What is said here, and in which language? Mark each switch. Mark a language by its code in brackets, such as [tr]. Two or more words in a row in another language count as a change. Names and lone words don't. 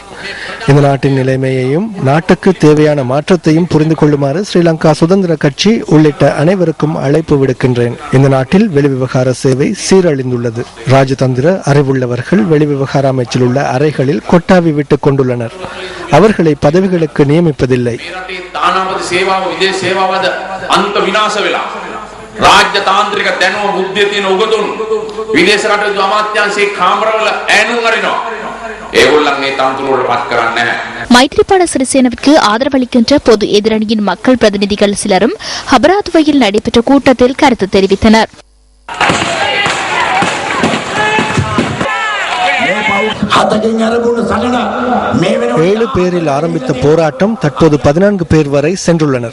[ta] இந்த நாட்டின் நிலைமையையும் நாட்டுக்கு தேவையான மாற்றத்தையும் புரிந்து கொள்ளுமாறு ஸ்ரீலங்கா சுதந்திர கட்சி உள்ளிட்ட அனைவருக்கும் அழைப்பு விடுக்கின்றேன். இந்த நாட்டில் வெளிவிவகார சேவை சீரழிந்துள்ளது. ராஜதந்திர அறிவுள்ளவர்கள் வெளிவிவகார அமைச்சில் உள்ள அறைகளில் கொட்டாவி விட்டுக் கொண்டுள்ளனர். அவர்களை பதவிகளுக்கு நியமிப்பதில்லை. [si] රාජ්‍ය තාන්ත්‍රික දැනුම බුද්ධිය තියෙන උගතුන් විදේශ කටයුතු අමාත්‍යාංශයේ කාමරවල ඈනුම් අරිනවා. ඒගොල්ලන් මේ තනතුරු වල පත් කරන්නේ නැහැ. [ta] மைத்ரிபால சிறிசேனவிற்கு ஆதரவளிக்கின்ற பொது எதிரணியின் மக்கள் பிரதிநிதிகள் சிலரும் ஹபராதுவையில் நடைபெற்ற கூட்டத்தில் கருத்து தெரிவித்தனர். ஏழு பேரில் ஆரம்பித்த போராட்டம் தற்போது 14 பேர் வரை சென்றுள்ளனர்.